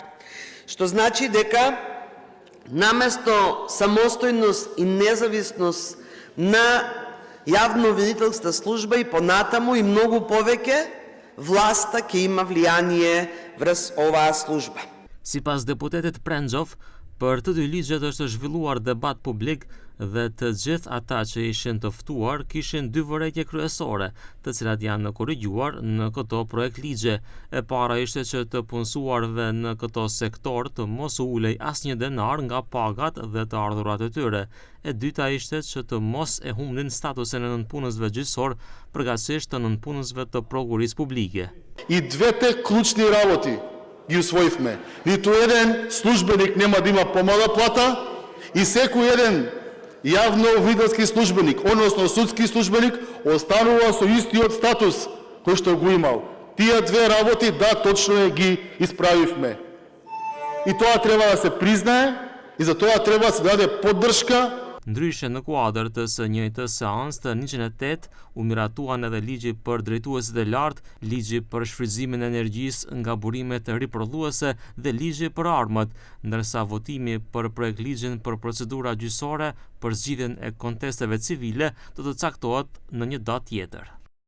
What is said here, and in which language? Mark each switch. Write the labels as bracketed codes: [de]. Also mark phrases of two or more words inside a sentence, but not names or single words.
[mk] Што значи дека наместо самостојност и независност на јавно-обвинителската служба и понатаму и многу повеќе власта ќе има влијание врз оваа служба. [sq] Sipas deputetit Prenzov, për të dy ligjet është zhvilluar debat publik dhe të gjithë ata që ishin të ftuar kishin dy vërejtje kryesore, të cilat janë korrigjuar në këto projekt ligje. E para ishte që të punësuarve në këto sektor të mos u ulej asnjë denar nga pagat dhe të ardhurat e tyre. E dyta ishte që të mos e humbnin statusin e nënpunësve gjyqësor, përkatësisht të nënpunësve të prokurisë publike. [mk] И двете клучни работи ги усвоивме. Ниту еден службеник нема да има помала плата и секој еден јавно-обвинителски службеник, односно судски службеник, останува со истиот статус кој што го имал. Тие две работи, да, точно ги исправивме. И тоа треба да се признае и за тоа треба да се даде поддршка. [sq] Ndryshe në kuadër të së njëjtës seancë të 108 u miratuan edhe ligji për drejtuesit e lartë, ligji për shfrytëzimin e energjisë nga burimet riprodhuese dhe ligji për armët, ndërsa votimi për projektligjin për procedura gjyqësore për zgjidhjen e kontesteve civile do të caktohet në një datë tjetër.